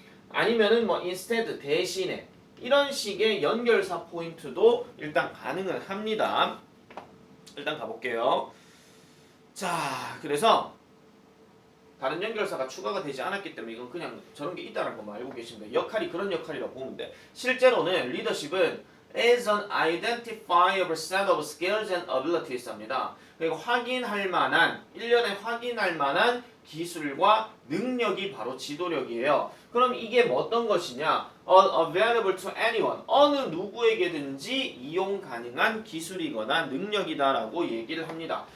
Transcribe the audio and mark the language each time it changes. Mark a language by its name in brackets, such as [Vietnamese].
[Korean] 아니면은 뭐 [English] instead, [Korean] 대신에 이런 식의 연결사 포인트도 일단 가능은 합니다. 일단 가볼게요. 자, 그래서 다른 연결사가 추가가 되지 않았기 때문에 이건 그냥 저런 게 있다는 것만 알고 계시면 돼요. 역할이 그런 역할이라고 보면 돼. 실제로는 리더십은 [English] is an identifiable set of skills and abilities [Korean] 합니다. 그리고 확인할 만한, 1년에 확인할 만한 기술과 능력이 바로 지도력이에요. 그럼 이게 뭐 어떤 것이냐? [English] Available to anyone. [Korean] 어느 누구에게든지 이용 가능한 기술이거나 능력이다라고 얘기를 합니다.